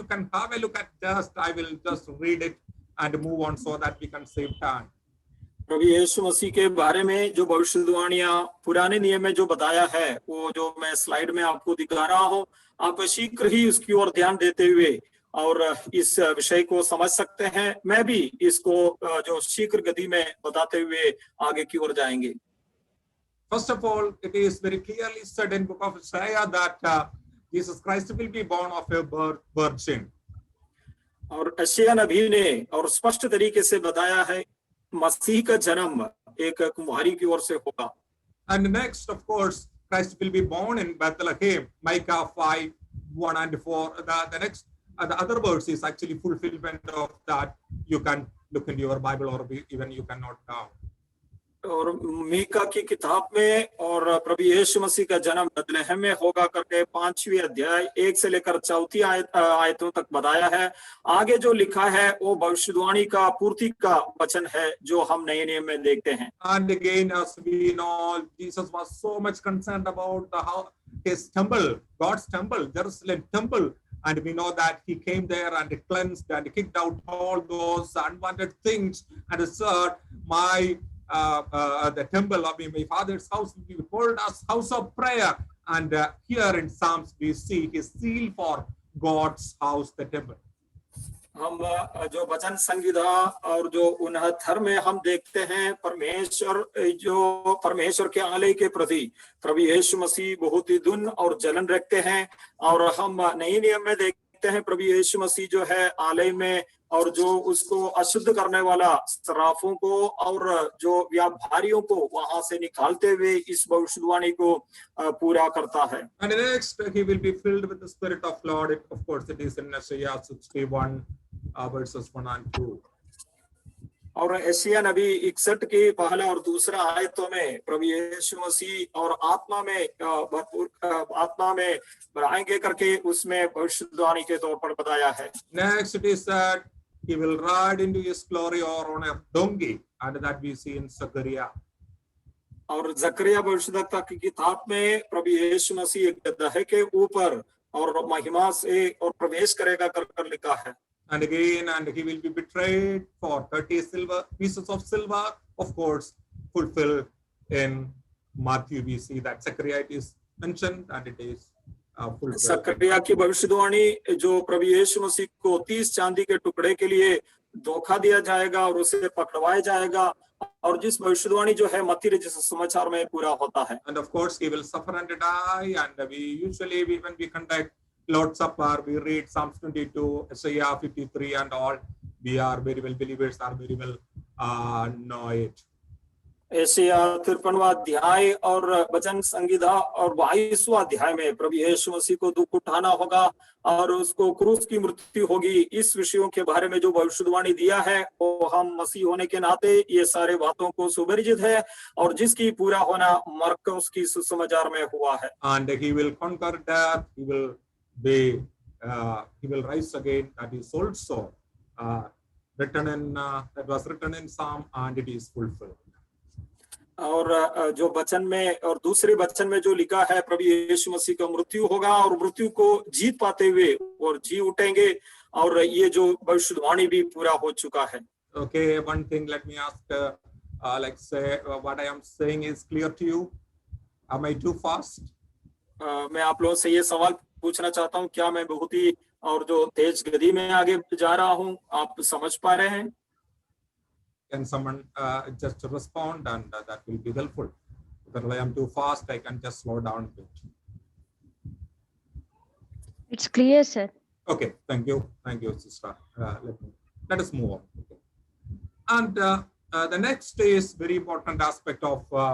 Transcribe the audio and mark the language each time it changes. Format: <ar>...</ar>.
<en>You can have a look at I will just read it and move on so that we can save time.</en> <hi>प्रभु यीशु मसीह के बारे में जो भविष्यवाणियां पुराने नियम में जो बताया है वो जो मैं स्लाइड में आपको दिखा रहा हूं, आप शीघ्र ही उसकी ओर ध्यान देते हुए और इस विषय को समझ सकते हैं. मैं भी इसको जो शीघ्र गति में बताते हुए आगे की ओर जाएंगे.</hi> <en>First of all, it is very clearly said in book of Isaiah that Jesus Christ will be born of a virgin.</en> <hi>और यशायाह नबी ने और स्पष्ट तरीके से बताया है मसीह का जन्म एक कुमारी की ओर से होगा.</hi> <en>And next, of course, Christ will be born in Bethlehem. Micah 5:1 and 4. The next, the other verse is actually fulfillment of that. You can look into your Bible or even you can note down.</en> <hi>और मीका की किताब में और प्रभु यीशु मसीह का जन्म Bethlehem में होगा करके 5वीं अध्याय 1 से लेकर 4 आयतों तक बताया है. आगे जो लिखा है वो भविष्यवाणी का पूर्ति का वचन है जो हम नए नियम में देखते हैं.</hi> <en>And again, as we know, Jesus was so much concerned about his temple, God's temple, Jerusalem temple. And we know that he came there and cleansed and kicked out all those unwanted things and said, the temple of my father's house will be called as house of prayer. And here in Psalms we see his seal for God's house, the temple.</en> <hi>हम जो वचन संहिता और जो 69 में हम देखते हैं परमेश्वर के आलय के प्रति प्रभु यीशु मसीह बहुत ही धुन और जलन रखते हैं. और हम नए नियम में देखते हैं प्रभु यीशु मसीह जो है आलय में और जो उसको अशुद्ध करने वाला सराफों को और जो व्यापारियों को वहां से निकालते हुए इस भविष्यवाणी को पूरा करता है.</hi> <en>And next he will be filled with the spirit of Lord. Of course it is in Isaiah 61 verses 1 and 2.</en> <hi>और यशायाह नबी 61 के पहला और दूसरा आयतों में प्रभु यीशु मसीह और आत्मा में भरपूर आत्मा में बढ़ाएंगे करके उसमें भविष्यवाणी के तौर पर बताया है.</hi> <en>Next it is that he will ride into his glory or on a donkey, and that we see in Zechariah.</en> <hi>और जकरिया भविष्यद्वक्ता की किताब में प्रभु यीशु मसीह एक गदहे के ऊपर और महिमा से और प्रवेश करेगा कर लिखा है.</hi> <en>And again, and he will be betrayed for 30 pieces of silver. Of course, fulfilled in Matthew. We see that Zechariah is mentioned, and it is fulfilled.</en> <hi>जकरिया की भविष्यवाणी जो प्रभु यीशु मसीह को 30 चांदी के टुकड़े के लिए धोखा दिया जाएगा और उसे पकड़वाया जाएगा और जिस भविष्यवाणी जो है मत्ती रचित समाचार में पूरा होता है.</hi> <en>And of course, he will suffer and die. And we usually, when we conduct Lord's Supper, we read Psalms 22, Isaiah 53, and all. We are very well believers, are very well know it.</en> <hi>यशायाह 53वां अध्याय और वचन संहिता और 22वां अध्याय में प्रभु यीशु मसीह को दुख उठाना होगा और उसको क्रूस की मृत्यु होगी. इस विषयों के बारे में जो भविष्यवाणी दिया है वो हम मसीह होने के नाते ये सारे बातों को सुपरिचित है और जिसकी पूरा होना मरकुस की सुसमाचार में हुआ है.</hi> <en>And he will conquer death. He will rise again. That is also written in that was written in Psalm, and it is fulfilled.</en> <hi>और जो वचन में और दूसरे वचन में जो लिखा है प्रभु यीशु मसीह का मृत्यु होगा और मृत्यु को जीत पाते हुए और जी उठेंगे और ये जो भविष्यवाणी भी पूरा हो चुका है.</hi> <en>Okay, one thing let me ask, like say what I am saying is clear to you. Am I too fast?</en> <hi>मैं आप लोगों से ये सवाल पूछना चाहता हूँ, क्या मैं बहुत ही और जो तेज गति में आगे जा रहा हूँ, आप समझ पा रहे हैं?</hi> <en>Can someone just respond, and that will be helpful. If I am too fast, I can just slow down a bit. It's clear, sir. Okay, thank you, sister. Let us move on. Okay. And the next is very important aspect of</en>